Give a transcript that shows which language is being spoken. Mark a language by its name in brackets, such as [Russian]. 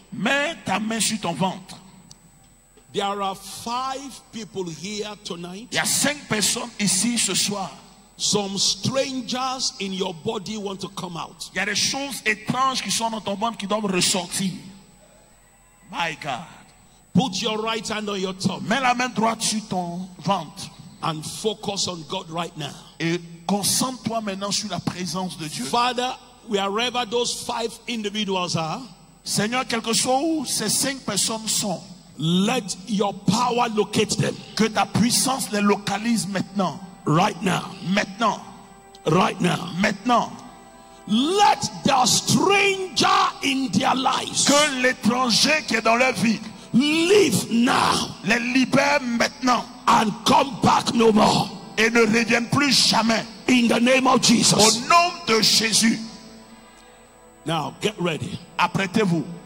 [French] Mets ta main sur ton ventre. [English] There are 5 people here tonight. [French] Il y a 5 personnes ici ce soir. [English] Some strangers in your body want to come out. [French] Il y a des choses étranges qui sont dans ton ventre qui doivent ressortir. [English] My God. Put your right hand on your tongue. [French] Mets la main droite sur ton ventre. [English] And focus on God right now. [French] Et concentre-toi maintenant sur la présence de Dieu. [English] Father, wherever those 5 individuals are, [French] Seigneur, quelque chose où ces 5 personnes sont, [English] let your power locate them. [French] Que ta puissance les localise maintenant. [English] Right now. [French] Maintenant. [English] Right now. [French] Maintenant. [English] Let the stranger in their lives, [French] que l'étranger qui est dans leur vie, [English] live now. [French] Les libère maintenant. [English] And come back no more. [French] Et ne reviennent plus jamais. [English] In the name of Jesus. [French] Au nom de Jésus. [English] Now get ready. [French] Apprêtez-vous.